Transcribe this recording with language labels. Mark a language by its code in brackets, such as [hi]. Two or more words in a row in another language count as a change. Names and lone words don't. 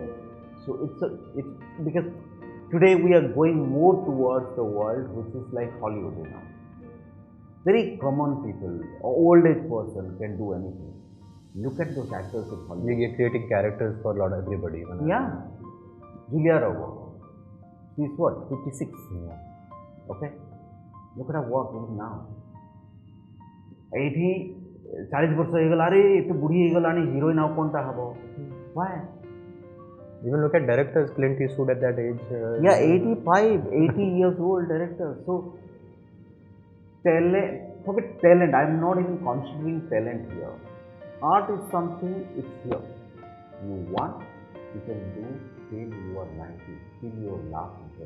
[en] So it's because today we are going more towards the world which is like Hollywood, Very common people, old age person can do anything. Look at those actors in Hollywood. You're creating characters for a lot of everybody. Yeah. Julia Roberts. She's what? 56. Yeah. Okay. Look at her work even now. [or] 40 ବର୍ଷ ହେଇଗଲା ରେ ଏତେ ବୁଢ଼ୀ ହେଇଗଲାଣି ହିରୋଇନ୍ ଆଉ କ'ଣଟା ହେବ? [en] Why? Even look at directors, Clint Eastwood at that age. 85, 80 years old director. So forget talent. I'm not even considering talent here. Art is something, it's here. You want, you can do till you are 90, till you are laughing.